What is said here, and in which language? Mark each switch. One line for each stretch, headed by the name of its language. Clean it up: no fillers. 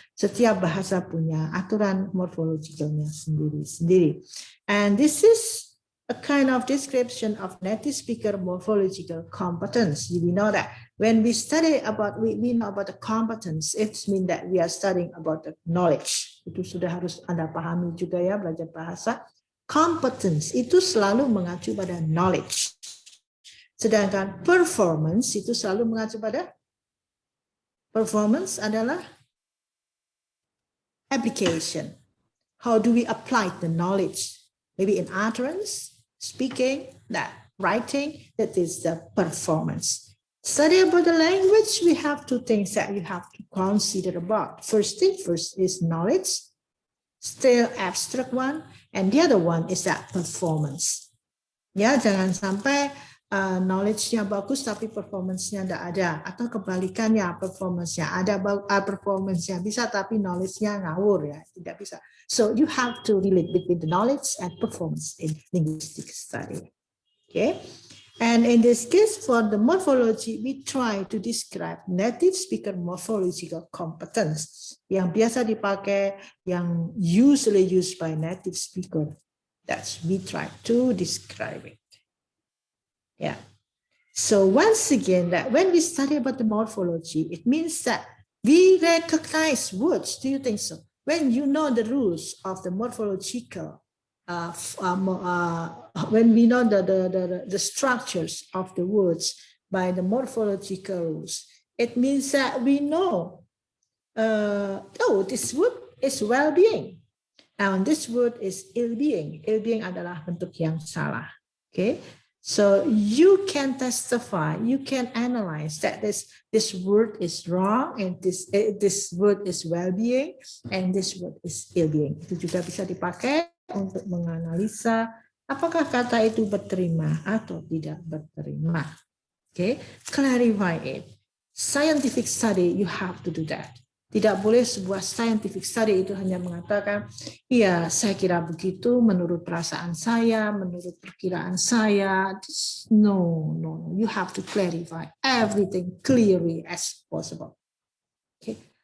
Indonesian: Setiap bahasa punya aturan morphologicalnya sendiri-sendiri.
English: And this is a kind of description of native speaker morphological competence. We know that when we study about, we know about the competence, it means that we are studying about the knowledge.
Indonesian: Itu sudah harus Anda pahami juga ya, belajar bahasa. Competence itu selalu mengacu pada knowledge. Sedangkan performance itu selalu mengacu pada performance adalah application.
English: How do we apply the knowledge? Maybe in utterance, speaking, that writing, that is the performance. Study about the language, we have two things that you have to consider about. First is knowledge, still abstract one, and the other one is that performance.
Indonesian: Ya, jangan sampai knowledge-nya bagus tapi performance-nya tidak ada, atau kebalikannya, performance-nya ada, performance-nya bisa tapi knowledge-nya ngawur, ya, tidak bisa.
English: So you have to relate between the knowledge and performance in linguistic study. Okay. And in this case, for the morphology, we try to describe native speaker morphological competence
Indonesian: yang biasa dipakai,
English: yang usually used by native speaker. That's we try to describe it. Yeah. So once again, that when we study about the morphology, it means that we recognize words. Do you think so? When you know the rules of the morphological, when we know the structures of the words by the morphological rules, it means that we know, oh, this word is well-being. Now, this word is ill-being.
Indonesian: Ill-being adalah bentuk yang salah.
English: Okay, so you can testify, you can analyze that this word is wrong, and this word is well-being, and this word is ill-being.
Indonesian: Itu juga bisa dipakai untuk menganalisa apakah kata itu berterima atau tidak berterima.
English: Okay, clarify it. Scientific study, you have to do that.
Indonesian: Tidak boleh sebuah scientific study itu hanya mengatakan, iya, saya kira begitu, menurut perasaan saya, menurut perkiraan saya. No.
English: You have to clarify everything clearly as possible. Okay.